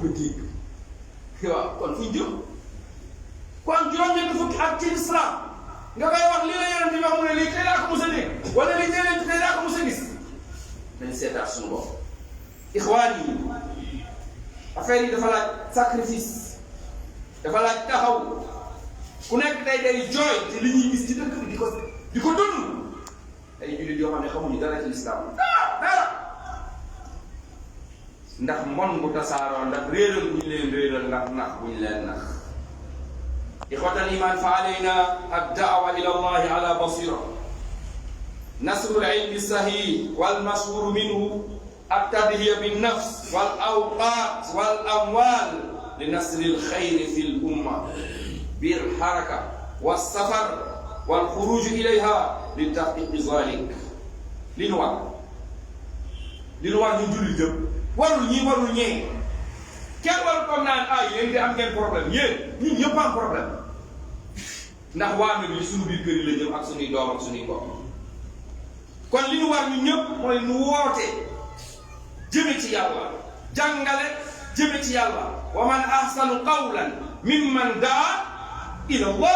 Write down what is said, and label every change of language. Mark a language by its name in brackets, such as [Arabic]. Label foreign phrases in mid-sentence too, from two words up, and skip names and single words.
[Wolof] a dégg waaw kon fu ñu jëm kon juróom-ñetti fukki at ci l'islam nga koy wax lii la yeneen di wax mu ne lii tey daa ko mos a dégg wala lii tey daa ko mos a gis nañ seetaat suñu bopp ixwaan yi affaire yi dafa laaj sacrifice dafa laaj taxaw ku nekk tey day jooy te li ñuy gis ci dëkk bi di ko dund ay jullit yoo xam ne xamuñu dara ci lislaam dara ndax mbon bu tasaaroo ndax réeral bu ñu leen réeral ndax nax bu ñu leen nax [Arabic] إخوة الإيمان فعلينا الدعوة إلى الله على بصيرة نشر العلم الصحيح والمشهور منه التضحية بالنفس والأوقات والأموال لنشر الخير في الأمة بالحركة والسفر والخروج إليها لتحقيق ذلك لنوع نجول الجب [Wolof] warul ñee kenn warul ko naan yéen de am ngeen problème yéen ñun ñëpp am problème ndax waa bi suñu biir kër yi la jëm ak suñuy doom ak suñuy mbokk kon li ñu war ñun ñëpp mooy nu woote jëme ci yàlla jàngale jëme ci yàlla [Arabic] ومن أحسن قولا ممن دعا إلى الله